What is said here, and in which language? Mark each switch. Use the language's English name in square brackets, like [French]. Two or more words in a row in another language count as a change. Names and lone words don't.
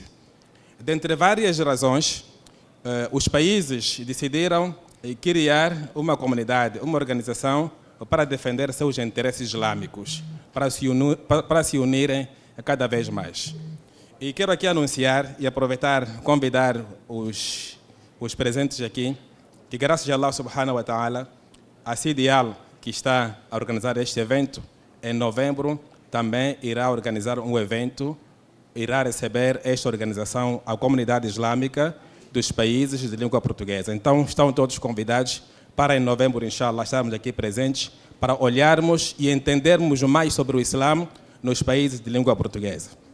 [Portuguese] Dentre várias razões, os países decidiram criar uma comunidade, uma organização para defender seus interesses islâmicos, para se unirem cada vez mais. E quero aqui anunciar e aproveitar, convidar os presentes aqui, que graças a Allah [Arabic] سبحانه وتعالى, [Portuguese] a CIDIAL, que está a organizar este evento, em novembro também irá organizar um evento, irá receber esta organização, a comunidade islâmica dos países de língua portuguesa. Então estão todos convidados para em novembro, inshallah, estarmos aqui presentes para olharmos e entendermos mais sobre o Islã nos países de língua portuguesa.